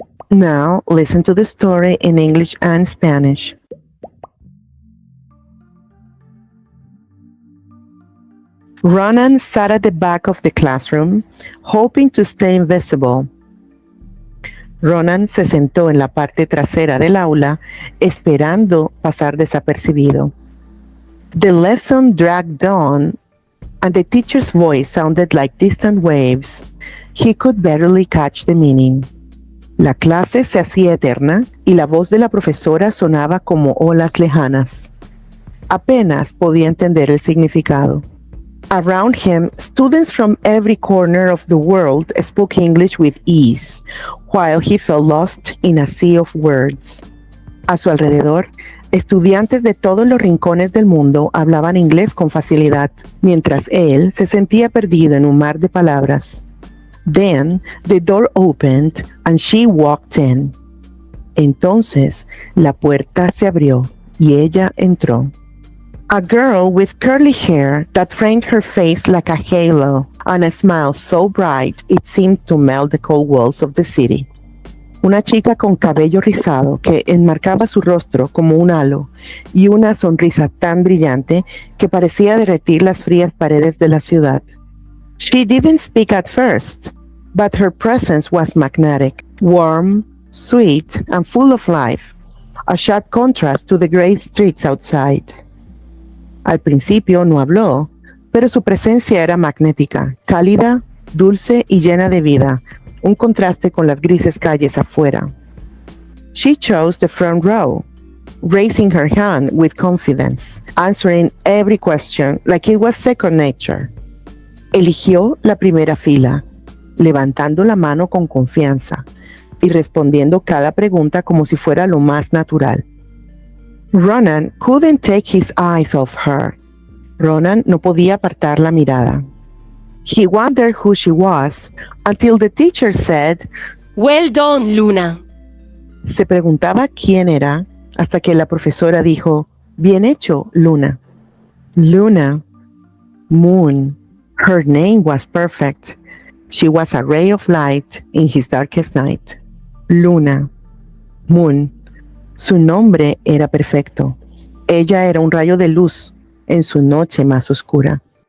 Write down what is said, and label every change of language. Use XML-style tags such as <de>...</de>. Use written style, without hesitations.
<en>Now, listen to the story in English and Spanish. Ronan sat at the back of the classroom, hoping to stay invisible.</en> <es>Ronan se sentó en la parte trasera del aula, esperando pasar desapercibido.</es> <en>The lesson dragged on, and the teacher's voice sounded like distant waves. He could barely catch the meaning.</en> <es>La clase se hacía eterna y la voz de la profesora sonaba como olas lejanas. Apenas podía entender el significado.</es> <en>Around him, students from every corner of the world spoke English with ease, while he felt lost in a sea of words.</en> <es>A su alrededor, estudiantes de todos los rincones del mundo hablaban inglés con facilidad, mientras él se sentía perdido en un mar de palabras.</es> <en>Then the door opened and she walked in.</en> <es>Entonces la puerta se abrió y ella entró.</es> <en>A girl with curly hair that framed her face like a halo and a smile so bright it seemed to melt the cold walls of the city.</en> <es>Una chica con cabello rizado que enmarcaba su rostro como un halo y una sonrisa tan brillante que parecía derretir las frías paredes de la ciudad.</es> <en>She didn't speak at first, but her presence was magnetic, warm, sweet, and full of life, a sharp contrast to the gray streets outside.</en> <es>Al principio no habló, pero su presencia era magnética, cálida, dulce y llena de vida, un contraste con las grises calles afuera.</es> <en>She chose the front row, raising her hand with confidence, answering every question like it was second nature.</en> <es>Eligió la primera fila, levantando la mano con confianza y respondiendo cada pregunta como si fuera lo más natural.</es> <en>Ronan couldn't take his eyes off her.</en> <es>Ronan no podía apartar la mirada.</es> <en>He wondered who she was until the teacher said, "Well done, Luna."</en> <es>Se preguntaba quién era hasta que la profesora dijo, bien hecho, Luna.</es> <en>Luna, moon. Her name was perfect. She was a ray of light in his darkest night.</en> <es>Luna, moon. Su nombre era perfecto. Ella era un rayo de luz en su noche más oscura.</es>